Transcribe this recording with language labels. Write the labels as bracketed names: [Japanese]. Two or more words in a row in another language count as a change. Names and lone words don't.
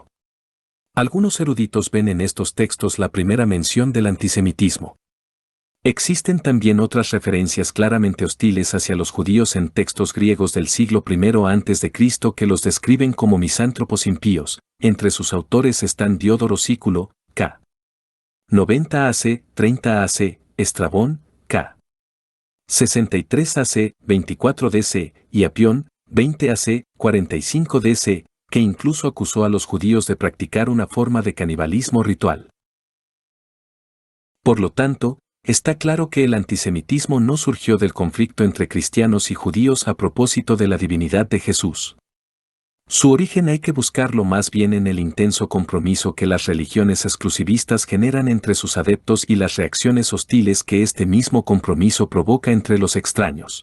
[Spanish] Algunos eruditos ven en estos textos la primera mención del antisemitismo. Existen también otras referencias claramente hostiles hacia los judíos en textos griegos del siglo I a.C. que los describen como misántropos impíos. Entre sus autores están Diodoro Sículo, k. 90 AC, 30 AC, Estrabón, k. 63 AC, 24 DC, y Apión, 20 AC, 45 DC, que incluso acusó a los judíos de practicar una forma de canibalismo ritual. Por lo tanto, está claro que el antisemitismo no surgió del conflicto entre cristianos y judíos a propósito de la divinidad de Jesús. Su origen hay que buscarlo más bien en el intenso compromiso que las religiones exclusivistas generan entre sus adeptos y las reacciones hostiles que este mismo compromiso provoca entre los extraños.